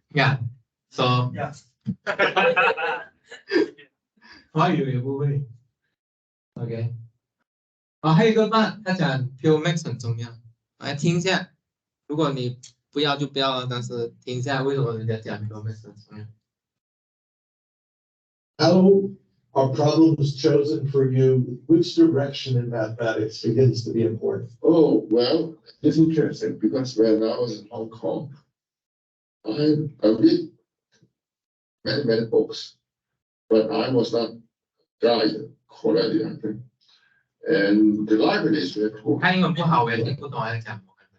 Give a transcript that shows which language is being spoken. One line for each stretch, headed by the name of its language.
Chinese: Yeah，so 华语也不会。 OK， 还有一个班，他讲 pure max 很重要，来听一下。如果你不要就不要了，但是听一下为什么人家讲 pure max 很重要。
English: How are problems chosen for you? Which direction in mathematics begins to be important? Oh, well, it's interesting because when I was in Hong Kong, I read many books, but I was not guided correctly, I think. And the library is very poor.
Chinese: 他英文不好，我也听不懂他在讲什么。